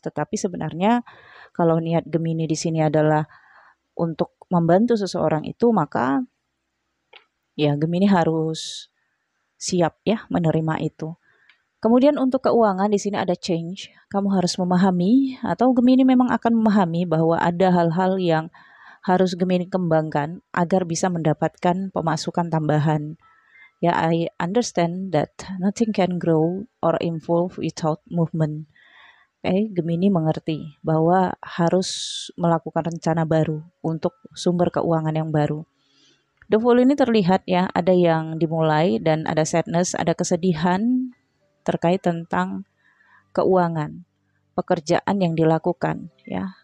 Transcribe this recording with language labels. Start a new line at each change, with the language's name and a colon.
Indonesian: Tetapi sebenarnya kalau niat Gemini di sini adalah untuk membantu seseorang itu, maka ya Gemini harus siap ya menerima itu. Kemudian untuk keuangan di sini ada change. Kamu harus memahami, atau Gemini memang akan memahami bahwa ada hal-hal yang harus Gemini kembangkan agar bisa mendapatkan pemasukan tambahan. Ya,
English: I understand that nothing can grow or evolve without movement.
Indonesian: Gemini mengerti bahwa harus melakukan rencana baru untuk sumber keuangan yang baru. The Fool ini terlihat ya, ada yang dimulai dan ada sadness, ada kesedihan terkait tentang keuangan, pekerjaan yang dilakukan ya.